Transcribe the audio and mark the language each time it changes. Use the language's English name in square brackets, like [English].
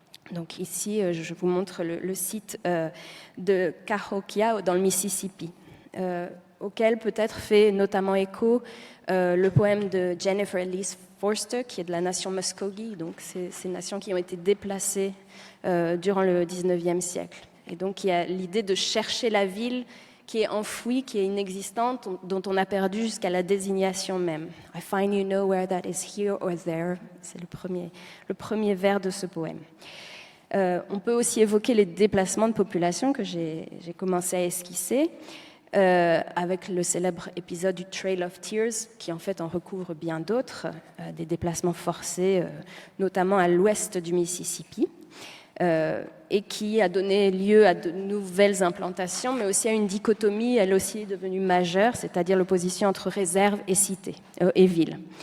[French] Donc ici, je vous montre le site de Cahokia dans le Mississippi, auquel peut-être fait notamment écho le poème de Jennifer Elise Forster, qui est de la nation Muskogee, donc ces nations qui ont été déplacées durant le 19e siècle. Et donc il y a l'idée de chercher la ville qui est enfouie, qui est inexistante, dont on a perdu jusqu'à la désignation même. [English] I find you nowhere that is here or there. [French] C'est le premier vers de ce poème. On peut aussi évoquer les déplacements de population que j'ai commencé à esquisser, avec le célèbre épisode du Trail of Tears, qui en fait en recouvre bien d'autres, des déplacements forcés, notamment à l'ouest du Mississippi, et qui a donné lieu à de nouvelles implantations, mais aussi à une dichotomie, elle aussi devenue majeure, c'est-à-dire l'opposition entre réserve et cité, et ville.